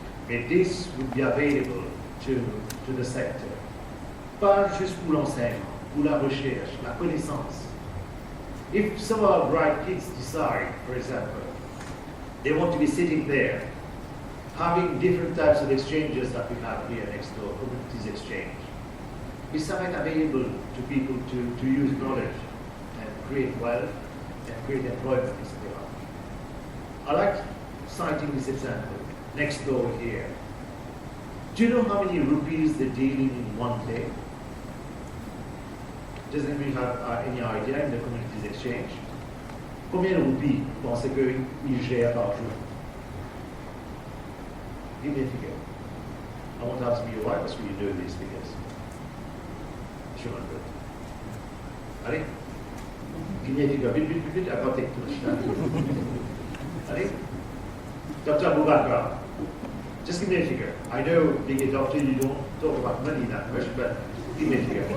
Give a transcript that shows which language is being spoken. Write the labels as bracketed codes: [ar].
[en] And this would be available to the sector. [fr] Pas juste pour l'enseignement, pour la recherche, la connaissance. [en] If some of our bright kids decide, for example, they want to be sitting there, having different types of exchanges that we have here next door, communities exchange, is something available to people to use knowledge and create wealth and create employment, etc. I like citing this example, next door here. Do you know how many rupees they're dealing in one day? Does anybody have any idea in the communities exchange? [fr] Combien de roupies pensez qu'ils gèrent par jour? [en] Give me a figure. I won't ask you why, because you know these figures. 200. [fr] Allez? [en] Give me a figure. [fr] Vite, [en] I can't take too much time. [fr] Allez? [en] Dr. Boubacar, just give me a figure. I know, being a doctor, you don't talk about money that much, but give me a figure.